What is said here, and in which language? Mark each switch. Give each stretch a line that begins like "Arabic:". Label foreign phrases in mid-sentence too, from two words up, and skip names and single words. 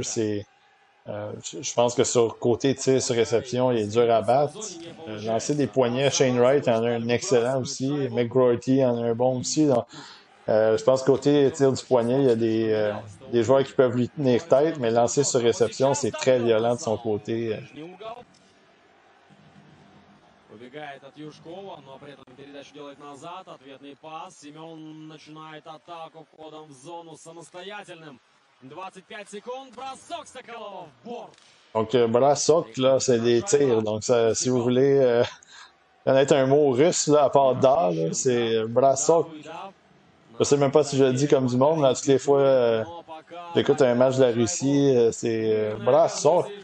French: Je pense que sur côté tir sur réception, il est dur à battre. Lancer des poignets, Shane Wright en a un excellent aussi. McGroarty en a un bon aussi. Donc, je pense que côté tir du poignet, il y a des joueurs qui peuvent lui tenir tête, mais lancer sur réception, c'est très violent de son côté.
Russian: Убегает от Юшкова, но при этом передачу делает назад. Ответный пас. Семен начинает атаку входом в зону самостоятельным. 25 секунд, бросок Соколова в борт.
French: Donc, Brasok, là, c'est des tirs. Donc, ça, si vous voulez connaître un mot russe, là, à part da, là, c'est Brasok. Je sais même pas si je le dis comme du monde, mais toutes les fois j'écoute un match de la Russie, c'est Brasok.